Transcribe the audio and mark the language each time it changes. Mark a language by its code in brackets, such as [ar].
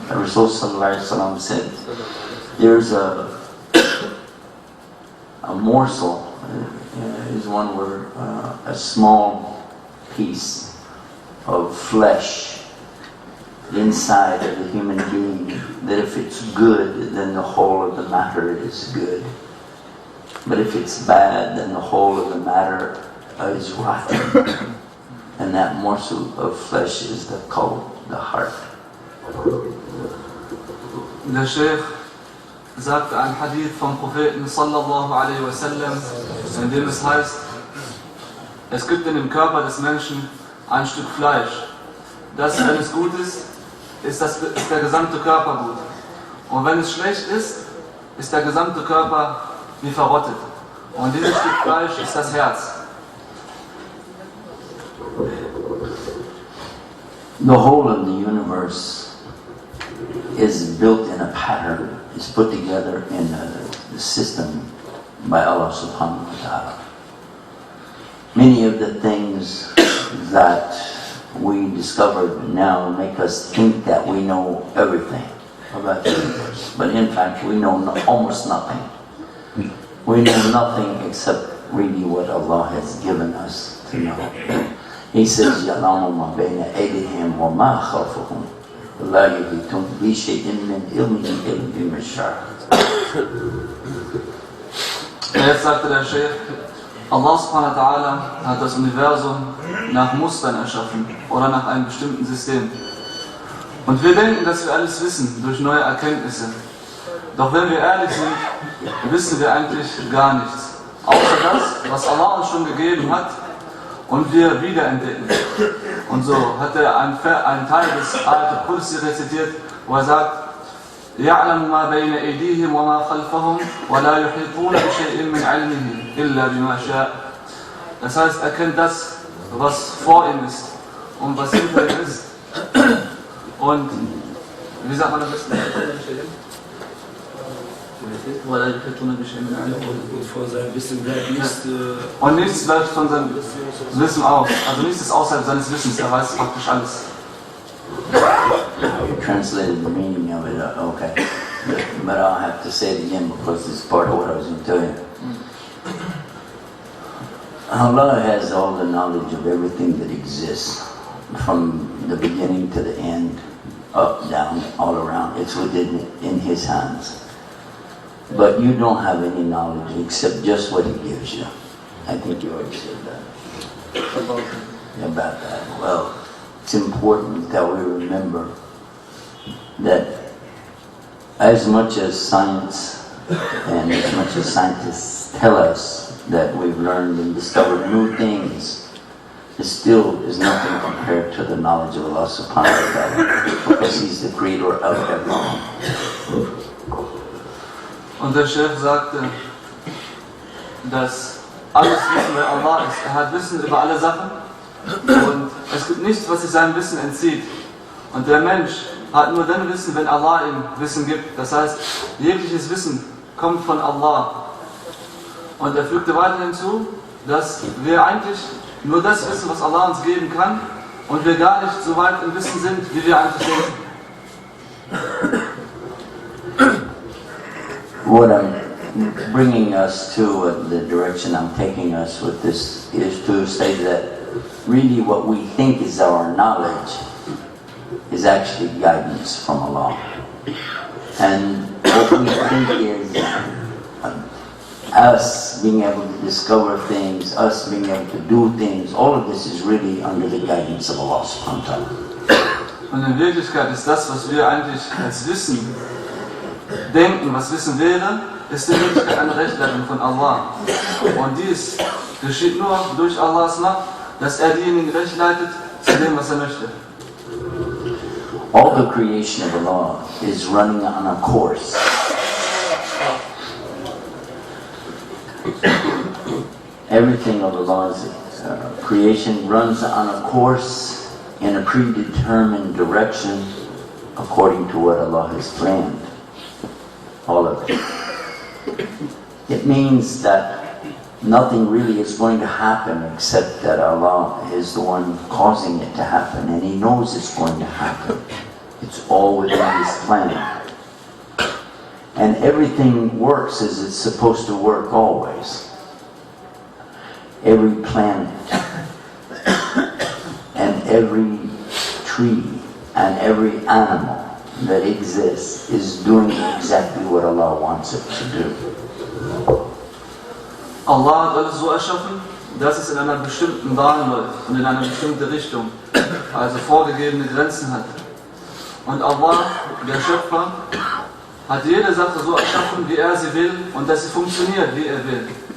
[en] Rasul sallallahu alaihi wasallam said, there's a morsel, is one word, a small piece of flesh inside of the human being, that if it's good, then the whole of the matter is good. But if it's bad, then the whole of the matter is rotten. And that morsel of flesh is the qalb, the heart. [de] Der Sheikh sagt ein Hadith vom Propheten sallallahu alaihi wasallam, in dem es heißt, es gibt in dem Körper des Menschen ein Stück Fleisch. Das, wenn es gut ist, ist der gesamte Körper gut. Und wenn es schlecht ist der gesamte Körper wie verrottet. Und dieses Stück Fleisch ist das Herz. [en] The whole of the universe is built in a pattern, is put together in a system by Allah subhanahu wa ta'ala. Many of the things that we discovered now make us think that we know everything about the universe. But in fact, we know almost nothing. We know nothing except really what Allah has given us to know. He says, [ar] يَعْلَمُ مَا بَيْنَ أَيْدِيهِمْ وَمَا خَلْفَهُمْ وَلَا يُحِيطُونَ بِشَيْءٍ مِّنْ عِلْمِهِ إِلَّا بِمَا شَاءَ. [de] Jetzt sagte der Sheikh, Allah subhanahu wa ta'ala hat das Universum nach Mustern erschaffen oder nach einem bestimmten System. Und wir denken, dass wir alles wissen durch neue Erkenntnisse. Doch wenn wir ehrlich sind, wissen wir eigentlich gar nichts. Außer das, was Allah uns schon gegeben hat und wir wiederentdecken. Und so hat er einen Teil des Ayat al-Kursi rezitiert, wo er sagt, [ar] يَعْلَمُ مَا بَيْنَ أَيْدِيهِمْ وَمَا خَلْفَهُمْ وَلَا يُحِيطُونَ بِشَيْءٍ مِّنْ عِلْمِهِ إِلَّا بِمَا شَاءَ. [de] Das heißt, er kennt das, was vor ihm ist und was hinter ihm ist. Und, wie sagt man das? Von seinem Wissen bleibt nichts. Und nichts bleibt von seinem Wissen aus. Also nichts ist außerhalb seines Wissens, er weiß praktisch alles. [en] You translated the meaning of it, okay. But I'll have to say it again because it's part of what I was going to tell you. Allah has all the knowledge of everything that exists, from the beginning to the end, up, down, all around. It's within in His hands. But you don't have any knowledge except just what He gives you. I think you already said that. About that. Well, it's important that we remember that as much as science and as much as scientists tell us that we've learned and discovered new things, it still is nothing compared to the knowledge of Allah subhanahu wa ta'ala, because He's the creator of everything. [de] Und der Chef sagte, dass alles Wissen bei Allah ist. Er hat Wissen über alle Sachen und es gibt nichts, was sich seinem Wissen entzieht. Und der Mensch hat nur dann Wissen, wenn Allah ihm Wissen gibt. Das heißt, jegliches Wissen kommt von Allah. Und er fügte weiter hinzu, dass wir eigentlich nur das wissen, was Allah uns geben kann und wir gar nicht so weit im Wissen sind, wie wir eigentlich denken. [en] What I'm bringing us to, the direction I'm taking us with this, is to say that really what we think is our knowledge is actually guidance from Allah. And what we think is us being able to discover things, us being able to do things, all of this is really under the guidance of Allah subhanahu wa ta'ala. [de] Und in Wirklichkeit ist das, was wir eigentlich als Wissen denken, was Wissen wäre, ist in Wirklichkeit eine Rechtleitung von Allah. Und dies geschieht nur durch Allahs Macht, dass er diejenigen recht leitet zu dem, was er möchte. [en] All the creation of Allah is running on a course. Everything of Allah's creation runs on a course in a predetermined direction according to what Allah has planned. All of it. It means that nothing really is going to happen except that Allah is the one causing it to happen, and He knows it's going to happen. It's all within His plan. And everything works as it's supposed to work always. Every planet and every tree and every animal that exists is doing exactly what Allah wants it to do. [de] Allah hat alles so erschaffen, dass es in einer bestimmten Bahn läuft und in eine bestimmte Richtung, also vorgegebene Grenzen hat. Und Allah, der Schöpfer, hat jede Sache so erschaffen, wie er sie will und dass sie funktioniert, wie er will.